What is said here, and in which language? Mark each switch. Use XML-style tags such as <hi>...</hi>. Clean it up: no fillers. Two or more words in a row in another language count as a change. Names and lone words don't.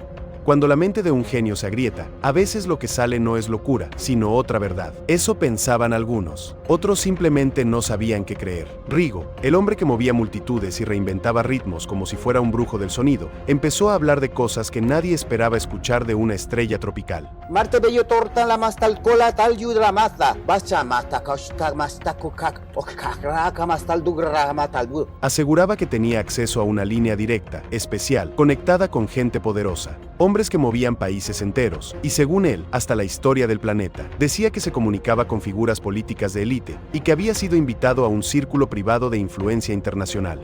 <es>Cuando la mente de un genio se agrieta, a veces lo que sale no es locura, sino otra verdad. Eso pensaban algunos. Otros simplemente no sabían qué creer. Rigo, el hombre que movía multitudes y reinventaba ritmos como si fuera un brujo del sonido, empezó a hablar de cosas que nadie esperaba escuchar de una estrella tropical. Marte bello torta la más tal cola tal yudra masta. Bacha masta kashta masta kokak okaka mastal dugra matal. Aseguraba que tenía acceso a una línea directa, especial, conectada con gente poderosa. Hombres que movían países enteros, y según él, hasta la historia del planeta. Decía que se comunicaba con figuras políticas de élite, y que había sido invitado a un círculo privado de influencia internacional.</es>